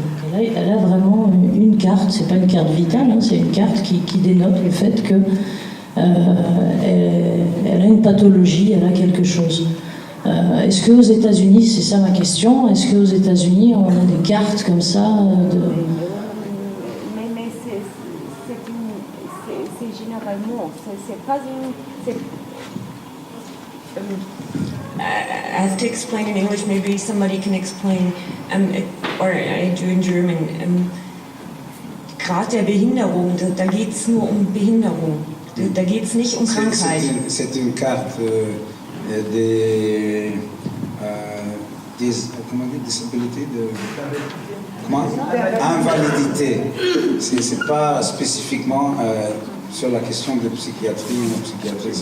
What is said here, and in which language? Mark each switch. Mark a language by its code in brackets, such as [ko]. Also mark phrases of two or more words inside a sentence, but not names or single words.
[fr] Elle a vraiment une carte, c'est pas une carte vitale, hein, c'est une carte qui dénote le fait que elle a une pathologie, elle a quelque chose. Est-ce qu'aux États-Unis, c'est ça ma question, est-ce qu'aux États-Unis on a des cartes comme ça Mais C'est pas une... [en] I have to explain in English, maybe somebody can explain, or I do in German. [de] Grad der Behinderung, da geht es nur um Behinderung, da geht es nicht um Krankheit. [fr] C'est une carte comment on dit, disabilité, invalidité. C'est pas spécifiquement sur la question de psychiatrie ou psychiatrie.